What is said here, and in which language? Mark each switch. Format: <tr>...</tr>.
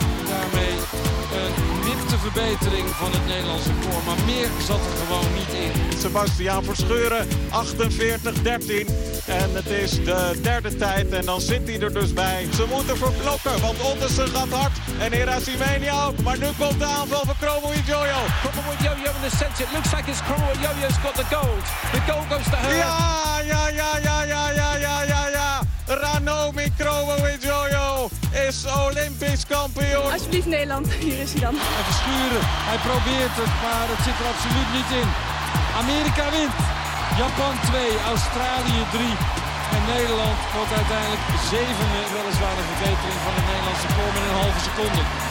<nl>Daarmee een lichte verbetering van het Nederlandse record. Maar meer zat er gewoon niet in. Sebastiaan Verscheuren, 48.13. En het is de derde tijd en dan zit hij er dus bij. Ze moeten verblokken, want Ondersen gaat hard. En Erasimeni ook. Maar nu komt de aanval van Kromo Ijojo.</nl> <en>Kromo Ijojo in the center. It looks like it's Kromo Ijojo's got the gold. The gold goes to her.</en> <nl>Ja. Ranomi Kromo Ijojo is Olympisch kampioen. Alsjeblieft Nederland, hier is hij dan. En Verscheuren, hij probeert het, maar het zit er absoluut niet in. Amerika wint. Japan 2, Australië 3 en Nederland wordt uiteindelijk zevende, weliswaar een verbetering van de Nederlandse kom in een halve seconde.</nl>